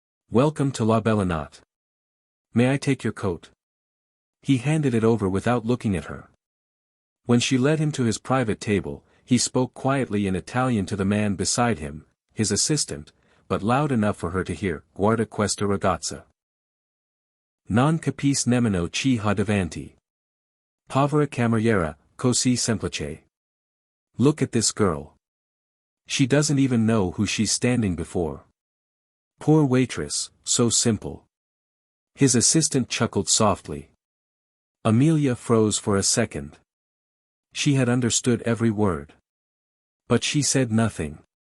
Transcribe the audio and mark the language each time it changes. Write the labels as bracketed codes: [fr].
[en] Welcome to La Bellinotte. May I take your coat?" He handed it over without looking at her. When she led him to his private table, he spoke quietly in Italian to the man beside him, his assistant, but loud enough for her to hear, [it] "Guarda questa ragazza. Non capisce nemmeno chi ha davanti. Povera cameriera, così semplice. [en] Look at this girl. She doesn't even know who she's standing before. Poor waitress, so simple." His assistant chuckled softly. Amelia froze for a second. She had understood every word. But she said nothing.